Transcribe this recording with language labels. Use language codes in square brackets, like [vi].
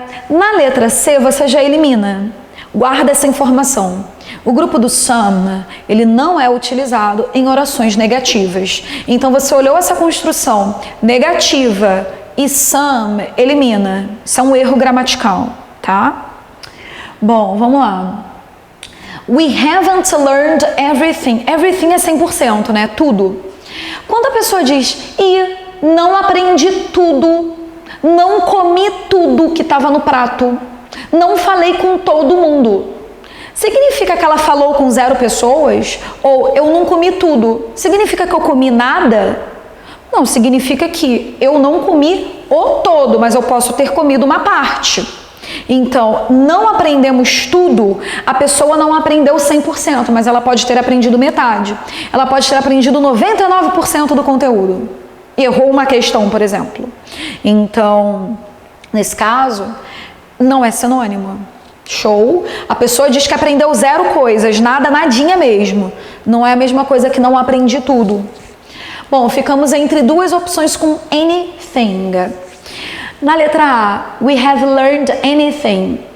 [pt] Na letra C você já elimina, guarda essa informação. O grupo do some, ele não é utilizado em orações negativas. Então você olhou essa construção negativa e some, elimina. Isso é um erro gramatical, tá? Bom, vamos lá. [en] We haven't learned everything. [pt] Everything é 100%, né? Tudo. Quando a pessoa diz, e não aprendi tudo, não comi tudo que estava no prato, não falei com todo mundo, significa que ela falou com 0 pessoas? Ou eu não comi tudo, significa que eu comi nada? Não, significa que eu não comi o todo, mas eu posso ter comido uma parte. Então, não aprendemos tudo, a pessoa não aprendeu 100%, mas ela pode ter aprendido metade. Ela pode ter aprendido 99% do conteúdo. Errou uma questão, por exemplo. Então, nesse caso, não é sinônimo. Show? A pessoa diz que aprendeu 0 coisas, nada, nadinha mesmo. Não é a mesma coisa que não aprendi tudo. Bom, ficamos entre 2 opções com anything. Na letra A, [en] we have learned anything.